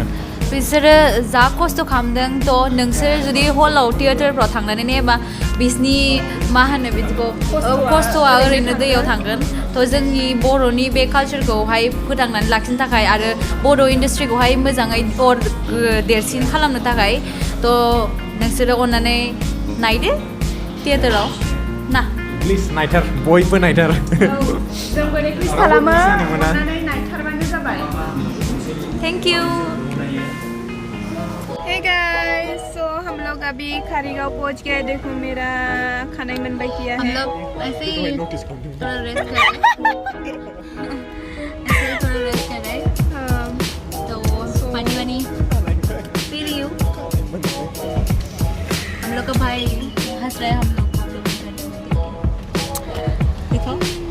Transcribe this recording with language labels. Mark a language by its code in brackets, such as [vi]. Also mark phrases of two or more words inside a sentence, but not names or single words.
[brx] बिसोरो जा खस्थ' खालामदों थ' नोंसोर जुदि हलाव थियेटारफ्राव थांनानै नायोबा बिसनि मा होनो बिदिखौ खस्थ'आ ओरैनो दैयाव थांगोन थ' जोंनि बर'नि बे कालचारखौहाय फोथांनानै लाखिनो थाखाय आरो बर' इन्डास्ट्रिखौहाय मोजाङै देरसिन खालामनो थाखाय थ' नोंसोरो अननानै नायदो थियेटाराव ना प्लिज नायथार बयबो नायथार जोंबो रिकुवेस्ट खालामो अननानै नायथारबानो जाबाय [en] thank you Hey guys, [hi] so हम लोग अभी खारीगांव पहुंच गए देखो मेरा खाना ही बन किया है हम लोग ऐसे ही थोड़ा रेस्ट कर रहे ऐसे थोड़ा रेस्ट कर रहे तो पानी वानी पी रही हूँ हम लोग का भाई हंस रहे हैं हम लोग देखो